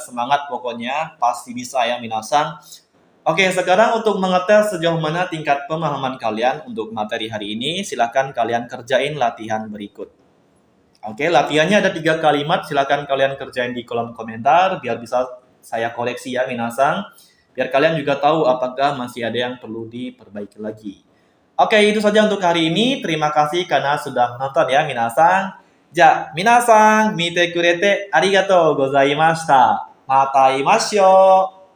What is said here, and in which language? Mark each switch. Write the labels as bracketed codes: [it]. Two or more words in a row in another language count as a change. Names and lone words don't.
[id] Semangat pokoknya, pasti bisa ya minasang. Oke, sekarang untuk mengetes sejauh mana tingkat pemahaman kalian untuk materi hari ini, silakan kalian kerjain latihan berikut. Oke, latihannya ada 3 kalimat, silakan kalian kerjain di kolom komentar, biar bisa saya koreksi ya minasang. Biar kalian juga tahu apakah masih ada yang perlu diperbaiki lagi. Oke, itu saja untuk hari ini. Terima kasih karena sudah menonton ya minasang. [ja] じゃ、皆さん、見てくれてありがとうございました. また会いましょう.